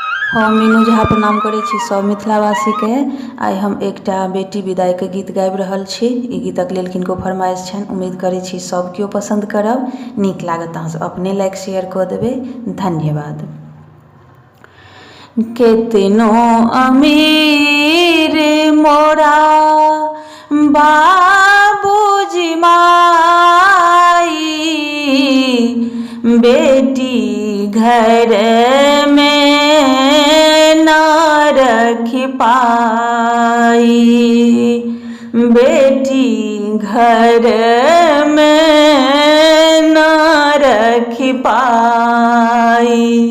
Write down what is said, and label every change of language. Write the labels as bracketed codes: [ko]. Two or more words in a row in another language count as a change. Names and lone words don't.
[mai] हम मीनू झा प्रणाम करै छी सब मिथिलावासी के। आइ हम एकटा बेटी विदाई के गीत गाबि रहल छी। ई गीतक लेल किनको फरमाइश छनि, उम्मीद करै छी सब केओ पसंद करब। नीक लागत अहाँ सब अपने लाइक शेयर कऽ देबै। धन्यवाद। [bho] केतनो अमीर मोरा बाबूजी माई, बेटी घर में न रख पाई, बेटी घर में न रख पाई।